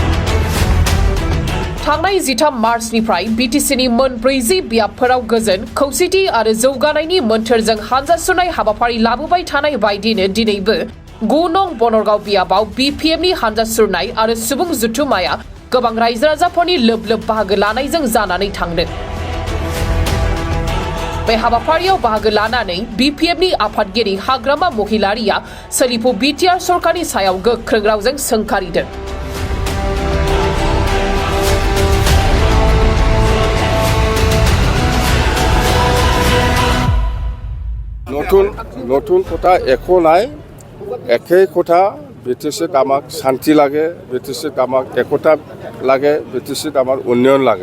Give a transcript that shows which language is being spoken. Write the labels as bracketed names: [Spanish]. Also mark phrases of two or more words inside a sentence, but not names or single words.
[Bodo] थांनाय 13 मार्चनिफ्राय बिटिसिनि मोन 40 बियाबफोराव गोजोन खौसेथि आरो जौगानायनि मोन्थोरजों हानजा सुरनाय हाबाफारि लाबोबाय थानाय बायदिनो दिनैबो 9 नं बनरगाव बियाबाव बिपिएफनि हानजा सुरनाय आरो सुबुं जुथुमाया गोबां रायजो राजाफोरनि लोब लोब बाहागो लानायजों जानानै थांदों। बे हाबाफारियाव बाहागो लानानै बिपिएफनि आफादगिरि हाग्रामा महिलारिया सोलिफु बिटिआर सरकारनि सायाव गोख्रों रावजों सोंखारिदों। [Assamese] নতুন কথা একো নাই, একেই কথা। বিটিসি আমাক শান্তি লাগে, বিটিসি আমাক একতা লাগে, বিটিসি আমাৰ উন্নয়ন লাগে।